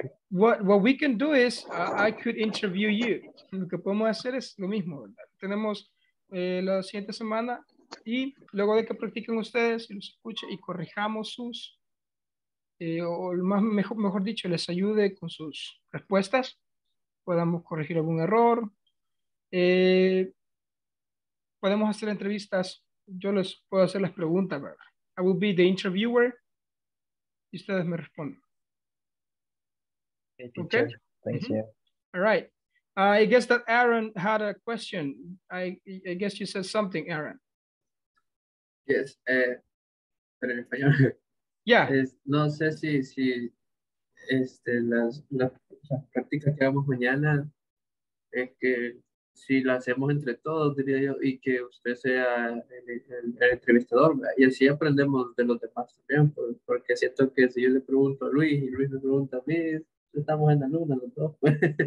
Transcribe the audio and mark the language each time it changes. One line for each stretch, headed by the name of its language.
English: What we can do is, I could interview you.
Spanish: Lo que podemos hacer es lo mismo, ¿verdad? Tenemos la siguiente semana y luego de que practiquen ustedes y los escuchen y corrijamos sus, o mejor dicho, les ayude con sus respuestas, podamos corregir algún error. Podemos hacer entrevistas. Yo les puedo hacer las preguntas, ¿verdad?
English: I will be the interviewer
Spanish: y ustedes me responden.
English: Okay. Thank you. All right. I guess that Aaron had a question. I guess you said something, Aaron. Yes.
Spanish: Pero en español.
English: Yeah.
Spanish: No sé si las prácticas que hagamos mañana es que si lo hacemos entre todos, diría yo, y que usted sea el entrevistador, ¿verdad? Y así aprendemos de los demás también, porque siento que si yo le pregunto a Luis y Luis me pregunta a mí, estamos en la luna los dos, pues.